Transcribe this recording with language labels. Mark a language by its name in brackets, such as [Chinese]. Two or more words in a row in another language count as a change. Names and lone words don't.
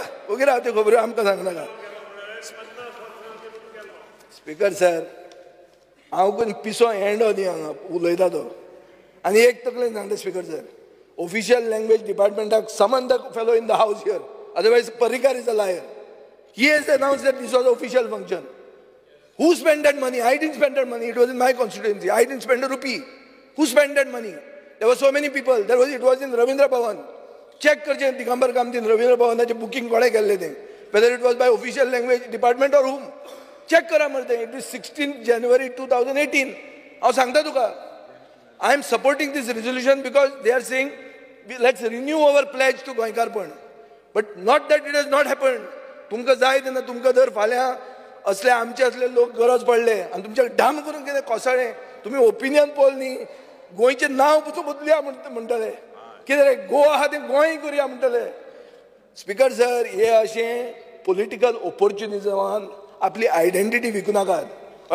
[Konkani] ओगी राव त्यो खबऱ्यो आमकां सांगनाका. स्पीकर सर, हांव कोण पिसो एंडो न्ही हांगा उलयता तो. आनी एक तकलेन सांगता [English] Speaker sir, official language departmentak summon the fellow in the house here, otherwise Parrikar is a liar. he has announced that this was an official function. Who spent that money? I didn't spend that money. It was in my constituency. I didn't spend a rupee. Who spent that money? There were so many people. It was in Ravindra Bhavan. [Konkani] Check करचें दिगंबर कामतीन रवींद्र भवनाचें बुकींग कोणें केल्लें तें. [English] Whether it was by official language department or whom. [Konkani] Check करा मरे. [English] It is 16 January 2018. [Konkani] हांव सांगता तुका. [English] I am supporting this resolution because they are saying let's renew our pledge to गोंयकारपण. But not that it has not happened. [Konkani] तुमकां जाय तेन्ना तुमकां जर फाल्यां असले आमचे असले लोक गरज पडले आनी तुमच्या डाम करून कितें कोसळ्ळें, तुमी [English] opinion poll [Konkani] न्ही गोंयचें नांव पसून बदलुया म्हणटले. कितें रे गोवा आहा तें गोंय करुया म्हणटले. [English] Speaker sir, [Konkani] हे अशें [English] political opportunismaan [Konkani] आपली आयडेंटिटी विकूं नाकात.